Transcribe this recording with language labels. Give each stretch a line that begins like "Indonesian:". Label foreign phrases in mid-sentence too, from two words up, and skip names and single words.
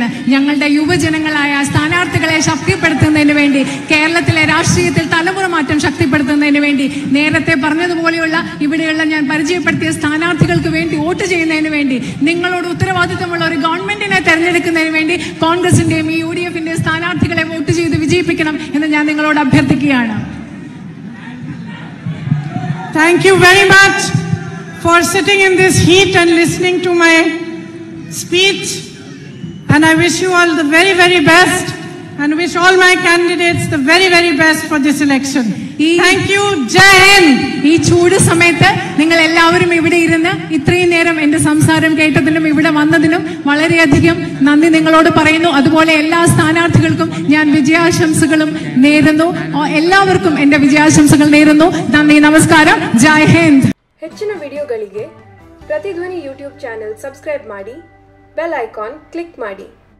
Malayalam: ഞങ്ങളുടെ യുവജനങ്ങളായ സ്ഥാനാർത്ഥികളെ ശക്തിപ്പെടുത്തുന്നതിന് വേണ്ടി, കേരളത്തിലെ രാഷ്ട്രീയത്തിൽ തലമുറ മാറ്റം ശക്തിപ്പെടുത്തുന്നതിന് വേണ്ടി, നേരത്തെ പറഞ്ഞതുപോലെയുള്ള ഇവിടെയുള്ള ഞാൻ പരിചയപ്പെടുത്തിയ സ്ഥാനാർത്ഥികൾക്ക് വേണ്ടി വോട്ട് ചെയ്യുന്നതിന് വേണ്ടി, നിങ്ങളോട് ഉത്തരവാദിത്തമുള്ള ഒരു ഗവൺമെന്റിനെ തെരഞ്ഞെടുക്കുന്നതിന് വേണ്ടി കോൺഗ്രസിന്റെയും ഈ UDFന്റെയും സ്ഥാനാർത്ഥികളെ വോട്ട് ചെയ്ത് വിജയിപ്പിക്കണം എന്ന് ഞാൻ നിങ്ങളോട് അഭ്യർത്ഥിക്കുകയാണ്.
English: Thank you very much for sitting in this heat and listening to my speech, and I wish you all the very, very best, and wish all my candidates the very, very best for this election. Thank you.
Hindi: जय हिंद.
Malayalam: ഈ ചൂട് സമയത്ത് നിങ്ങൾ എല്ലാവരും ഇവിടെ ഇരുന്ന് ഇത്രയും നേരം എന്റെ സംസാരം കേട്ടതിനും ഇവിടെ വന്നതിനും വളരെയധികം നന്ദി നിങ്ങളോട് പറയുന്നു. അതുപോലെ എല്ലാ സ്ഥാനാർത്ഥികൾക്കും ഞാൻ വിജയാശംസകളും നേരുന്നു. എല്ലാവർക്കും എന്റെ വിജയാശംസകൾ നേരുന്നു. നന്ദി, നമസ്കാരം,
Hindi: जय हिंद.
Kannada: ಹೆಚ್ಚಿನ ವಿಡಿಯೋಗಳಿಗೆ ಪ್ರತಿಧ್ವನಿ
English: YouTube channel
Kannada: ಸಬ್ಸ್ಕ್ರೈಬ್ ಮಾಡಿ,
English: bell icon
Kannada: ಕ್ಲಿಕ್ ಮಾಡಿ.